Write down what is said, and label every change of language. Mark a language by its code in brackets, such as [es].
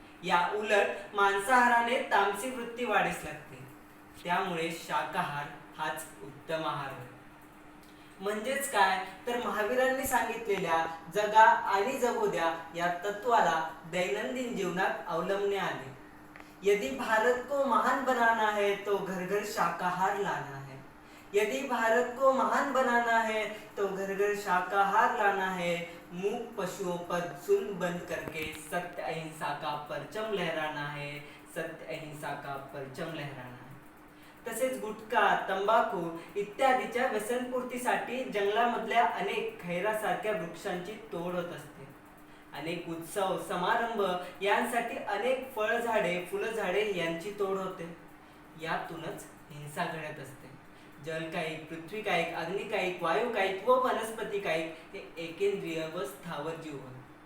[mr] या उलट मांसाहाराने तामसी वृत्ती वाढीस लागते। त्यामुळे शाकाहार हाच उत्तम आहार आहे। म्हणजेच काय तर महावीरांनी सांगितलेल्या जगा आणि जगू द्या या तत्वाला दैनंदिन जीवनात अवलंबणे आले। [hi] यदि भारत को महान बनाना है तो घर घर शाकाहार लाना है। यदि भारत को महान बनाना है तो घर घर शाकाहार लाना है। मूक पशुओं पर जुल्म बंद करके सत्य अहिंसा का परचम लहराना है। सत्य अहिंसा का परचम लहराना है। [mr] तसेच गुटखा, तंबाखू इत्यादीच्या व्यसनपूर्तीसाठी जंगलामधल्या अनेक खैरासारख्या वृक्षांची तोड होत असते। अनेक उत्सव समारंभ यांसाठी अनेक फळझाडे, फुलझाडे यांची तोड होते। यातूनच हिंसा घडत असते। जलकायिक, पृथ्वीकायिक, अग्निकायिक, वायुकायिक व वनस्पतिकायिक हे एकेंद्रिय व स्थावर जीव होय।